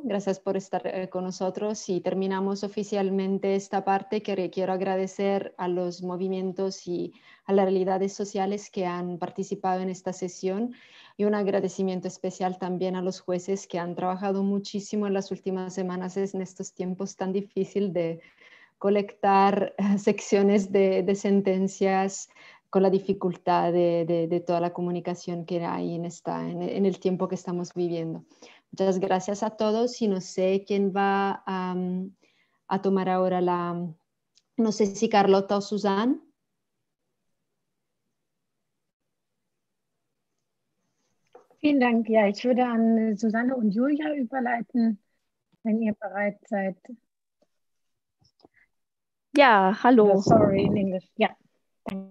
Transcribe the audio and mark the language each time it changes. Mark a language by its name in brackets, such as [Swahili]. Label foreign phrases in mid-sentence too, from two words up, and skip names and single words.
[Spanish] Gracias por estar con nosotros. Y terminamos oficialmente esta parte, que quiero agradecer a los movimientos y a las realidades sociales que han participado en esta sesión, y un agradecimiento especial también a los jueces que han trabajado muchísimo en las últimas semanas en estos tiempos tan difíciles de colectar secciones de sentencias, con la dificultad de toda la comunicación que hay en el tiempo que estamos viviendo. Muchas gracias a todos, y no sé quién va a tomar ahora no sé si Carlota o Susanne. [German] Vielen Dank. Ja, ich würde an Susanne und Julia überleiten, wenn ihr bereit seid. Ja, hallo. [English] Oh, sorry, in English. [German] Ja, danke.